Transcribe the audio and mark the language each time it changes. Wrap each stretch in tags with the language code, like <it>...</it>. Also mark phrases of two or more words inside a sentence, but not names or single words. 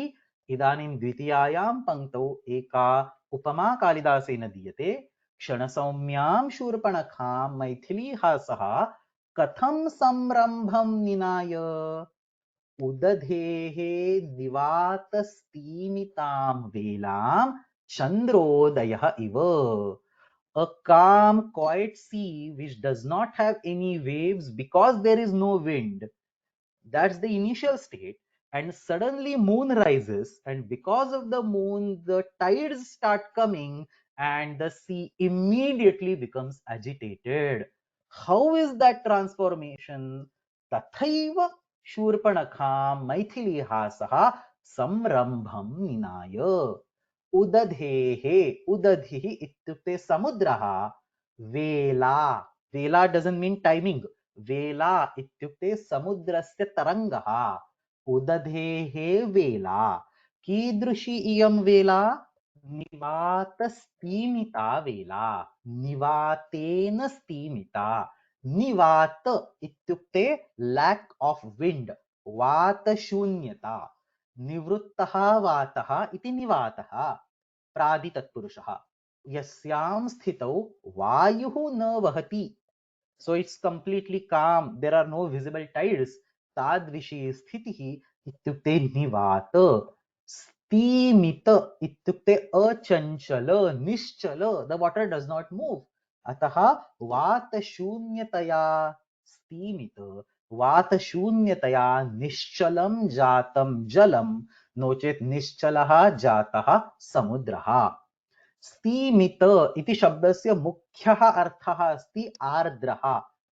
<sa>इदानीं द्वितीयायां पंक्तौ एका उपमा कालिदासेन दीयते. क्षणसौम्यां शूर्पणखां मैथिली हासः कथं संरम्भं निनाय उदधेः निवातस्तीमितां वेलां चन्द्रोदयः इव.</sa> <en>A calm, quiet sea which does not have any waves because there is no wind. That's the initial state. And suddenly moon rises, and because of the moon, the tides start coming, and the sea immediately becomes agitated. How is that transformation?</en> <sa>तथैव शूर्पणखा मैथिली हासः संरम्भं निनाय. उदधेः. उदधिः इत्युक्ते समुद्रः.</sa> <en>Vela. Vela doesn't mean timing.</en> <sa>वेला इत्युक्ते समुद्रस्य तरङ्गः. उदधेः वेला। कीदृशी इयं वेला? निवातस्तिमिता वेला। निवातेन स्तिमिता. निवात इत्युक्ते</sa> <en>lack of wind.</en> <sa>वातशून्यता. निवृत्तः वातः इति निवातः. प्रादि तत्पुरुषः. यस्यां स्थितौ वायुः न वहति.</sa> <en>So it's completely calm. There are no visible tides.</en> <sa>तादृशी स्थितिः इत्युक्ते निवात. स्तिमित इत्युक्ते अचञ्चला, निश्चला.</sa> <en>The water does not move.</en> <sa>अतः वातशून्यतया स्तिमिता. वातशून्यतया निश्चलं जातं जलम्. नोचेत निश्चलः जातः समुद्रः. स्तीमित इति शब्दस्य मुख्यः अर्थः अस्ति आर्द्रः.</sa>